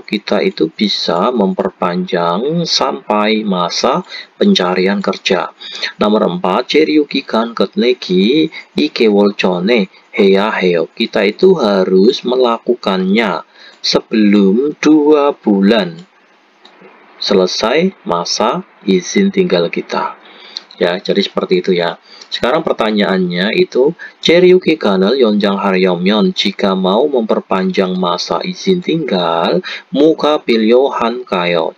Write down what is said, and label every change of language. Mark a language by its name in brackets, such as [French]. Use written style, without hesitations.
[Indonesian] Kita itu bisa memperpanjang sampai masa pencarian kerja. Nomor 4, [Korean] 체류 기간 끝내기 2개월 전에 해야 해요. [Indonesian] Kita itu harus melakukannya sebelum 2 bulan selesai masa izin tinggal kita. Ya, jadi seperti itu ya. Sekarang pertanyaannya itu [Korean] 체류 기간을 연장하려면, [Indonesian] jika mau memperpanjang masa izin tinggal, [Korean] 뭐가 필요한가요?